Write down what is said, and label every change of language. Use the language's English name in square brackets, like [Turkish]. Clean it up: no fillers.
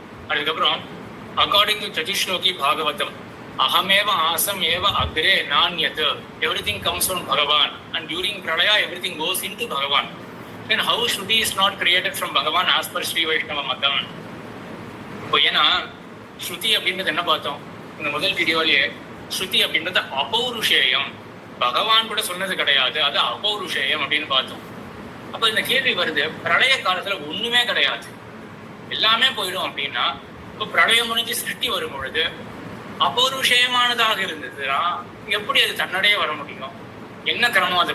[English] அதுக்கப்புறம் according to Chatushloki Bhagavatam [Sanskrit] அகமேவ awesome ஏவ Agrey நான்யத் [English] Everything comes from Bhagavan and during pralaya everything goes into Bhagavan. Then how Shruti is not created from Bhagavan as per Sri Vaishnava Matam? [Tamil] இப்போ ஏன்னா ஸ்ருதி அப்படின்றது என்ன பார்த்தோம் இந்த முதல் வீடியோலயே, ஸ்ருதி அப்படின்றது அபௌருஷேயம், பகவான் கூட சொன்னது கிடையாது, அது அபௌருஷேயம் அப்படின்னு பார்த்தோம். அப்ப இந்த கேள்வி வருது, பிரளய காலத்துல ஒண்ணுமே கிடையாது எல்லாமே போயிடும் அப்படின்னா, இப்போ பிரளயம் முடிஞ்சு சிருஷ்டி வரும் பொழுது அபௌருஷேயமானதாக இருந்ததுன்னா எப்படி அது தன்னடையே வர முடியும்? என்ன கிரமம் அது?